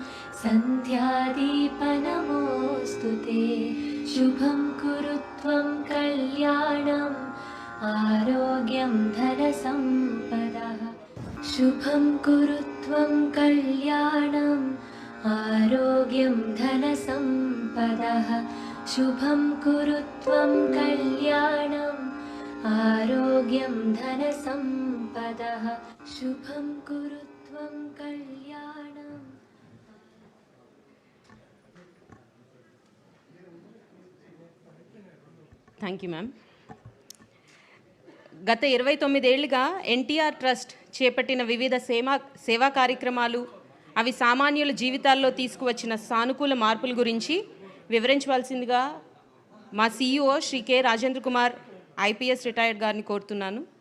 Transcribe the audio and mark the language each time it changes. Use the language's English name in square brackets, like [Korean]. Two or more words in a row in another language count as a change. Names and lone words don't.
[Sanskrit] सन्ध्यादीपनमोऽस्तु ते शुभं कुरु त्वं कल्याणम् आरोग्यं धनसम्पदः शुभं कुरु त्वं कल्याणम् आरोग्यं धनसम्पदः शुभं कुरु त्वं कल्याणम् आरोग्यं धनसम्पदः शुभं कुरु त्वं कल्याणम् [English] Thank you ma'am. [Telugu] గత 29 ఏళ్లుగా ఎన్టీఆర్ ట్రస్ట్ చేపట్టిన వివిధ సేవా కార్యక్రమాలు అవి సామాన్యుల జీవితాల్లో తీసుకువచ్చిన సానుకూల మార్పుల గురించి వివరించవలసిందిగా మా CEO శ్రీ కె రాజేంద్ర కుమార్ IPS రిటైర్డ్ గారిని కోరుతున్నాను.